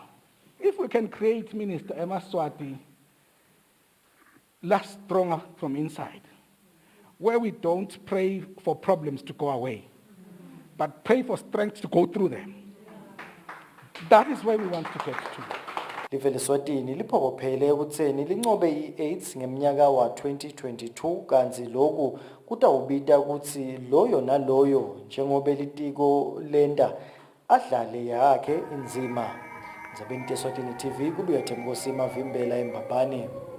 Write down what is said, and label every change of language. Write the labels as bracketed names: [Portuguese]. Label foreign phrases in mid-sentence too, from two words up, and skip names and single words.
[English] If we can create Minister Emma Swati less stronger from inside, where we don't pray for problems to go away, but pray for strength to go through them. That is where we want to get to. [Swati] Live leSwatini liphokophele ekutheni lincobe i-AIDS ngemnyaka wa 2022 kanti lokhu kutawubita ukuthi loyo naloyo njengoba litiko lenda adlale yakhe inzima. Ndzabeni Eswatini TV kubuya Themkosi Mavimbela eMbabane.